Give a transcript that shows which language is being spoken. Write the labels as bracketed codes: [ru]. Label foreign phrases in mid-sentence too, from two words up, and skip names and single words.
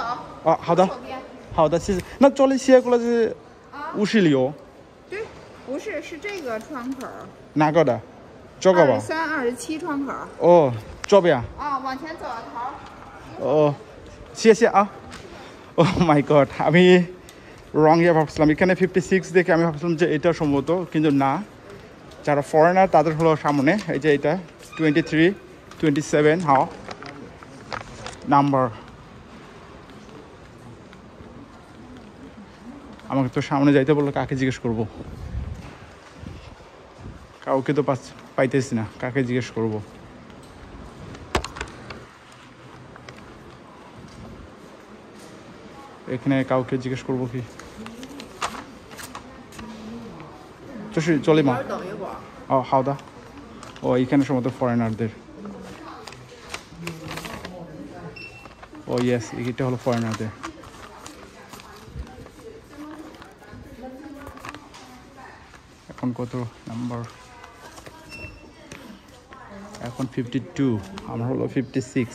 [zh] 啊，好的。好的，谢谢。那这里写过来是50流？对，不是，是这个窗口。哪个的？这个吧。 23、27窗口。哦，这边。啊，往前走头。哦，谢谢啊。 [en] Oh my god, [bn] আমি রং ইয়ে ভাবছিলাম। এখানে 56 দেখে আমি ভাবছিলাম যে এটা সম্ভবত, কিন্তু না। যারা ফরেনার তাদের হলো সামনে, এই যে এটা 23 27 হাও নাম্বার। আমাকে তো সামনে যাইতে বললো, কাকে জিজ্ঞেস করব? কাউকে তো পাইতেছি না, কাকে জিজ্ঞেস করব? এখানে কাউকে জিজ্ঞেস করবো কি? [zh] 这里吗？等一会儿。哦，好的。 [bn] এখানে সম্ভবত ফরেনারদের। ইয়েস, এটা হলো ফরেনারদের। এখন কত নাম্বার? এখন 52, আমার হলো 56।